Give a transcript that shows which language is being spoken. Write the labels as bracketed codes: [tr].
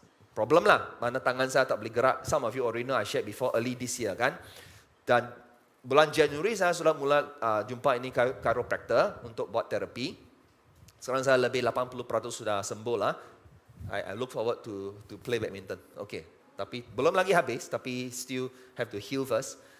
[ms] Problem lah, mana tangan saya tak boleh gerak. [en] Some of you already know I shared before early this year kan. [ms] Dan bulan Januari saya sudah mula jumpa ini chiropractor untuk buat terapi. Sekarang saya lebih 80% sudah sembuh lah. [en] I look forward to play badminton. Okay, [ms] tapi belum lagi habis, tapi [en] still have to heal first.